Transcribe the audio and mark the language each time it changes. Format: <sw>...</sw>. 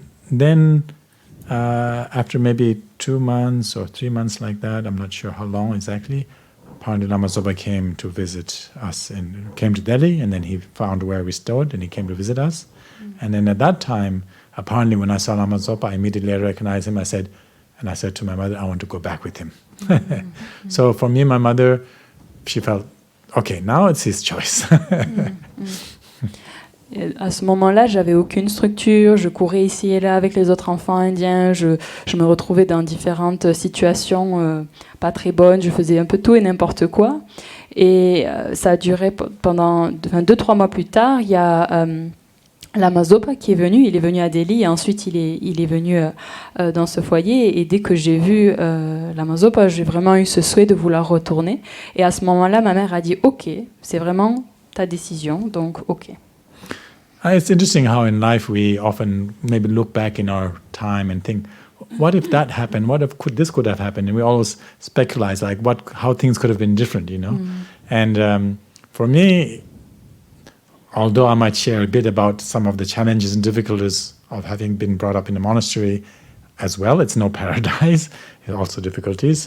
<en>Then after maybe 2 months or 3 months like that, I'm not sure how long exactly, Pandit Lama Zopa came to visit us and came to Delhi, and then he found where we stood and he came to visit us. And then at that time, apparently when I saw Lama Zopa, I immediately recognized him. I said to my mother, I want to go back with him. So for me, my mother, she felt, okay, now it's his choice.</en> <fr>Et à ce moment-là, j'avais aucune structure, je courais ici et là avec les autres enfants indiens, je me retrouvais dans différentes situations pas très bonnes, je faisais un peu tout et n'importe quoi. Et ça a duré pendant 2-3 mois plus tard, il y a Lama Zopa qui est venu, il est venu à Delhi et ensuite il est venu dans ce foyer. Et dès que j'ai vu Lama Zopa, j'ai vraiment eu ce souhait de vouloir retourner. Et à ce moment-là, ma mère a dit « Ok, c'est vraiment ta décision, donc ok ».</fr> <en>It's interesting how in life we often maybe look back in our time and think, what if that happened? What if this could have happened? And we always speculate like how things could have been different, you know? And for me, although I might share a bit about some of the challenges and difficulties of having been brought up in a monastery as well, it's no paradise, there are also difficulties.</en>